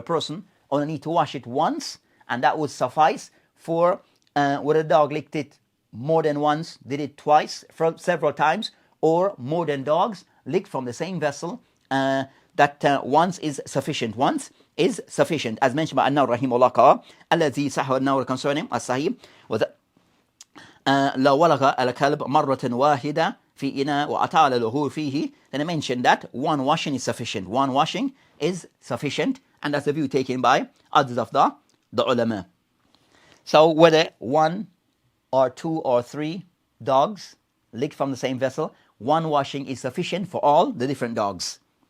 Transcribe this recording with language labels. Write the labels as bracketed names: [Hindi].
[English] So the person only need to wash it once, and that would suffice for whether the dog licked it more than once, did it twice, several times, or more than dogs licked from the same vessel. That once is sufficient. Once is sufficient, as mentioned by An-Nawawi rahimahullah. [Arabic] الذي صحه النووي [English] concerning [Arabic] الصحيح لو ولغ الكلب مرة واحدة في إناء وأطال الوهول فيه. [English] Then I mentioned that one washing is sufficient. One washing is sufficient, and that's the view taken by others of the ulama. So whether one or two or three dogs licked from the same vessel, one washing is sufficient for all the different dogs.